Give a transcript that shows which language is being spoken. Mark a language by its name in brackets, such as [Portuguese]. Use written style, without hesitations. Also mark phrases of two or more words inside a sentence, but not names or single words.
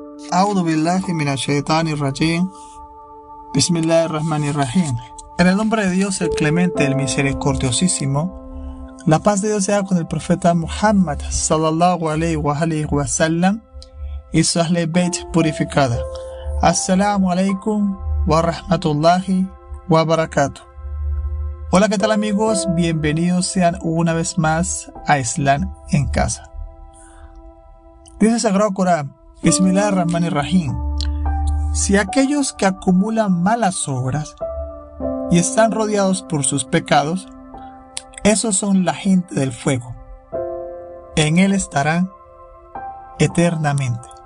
[Arabic] أعوذ بالله من الشيطان الرجيم بسم الله الرحمن الرحيم. [Spanish] En el nombre de Dios, el clemente, el misericordiosísimo, la paz de Dios sea con el profeta Muhammad [Arabic] صلى الله عليه وسلم [Spanish] y su [Arabic] أهل البيت [Spanish] purificada. [Arabic] السلام عليكم ورحمة الله وبركاته. [Spanish] Hola, ¿qué tal amigos? Bienvenidos sean una vez más a Islam en casa. Dice el Sagrado Corán, Bismillahirrahmanirrahim: si aquellos que acumulan malas obras y están rodeados por sus pecados, esos son la gente del fuego, en él estarán eternamente.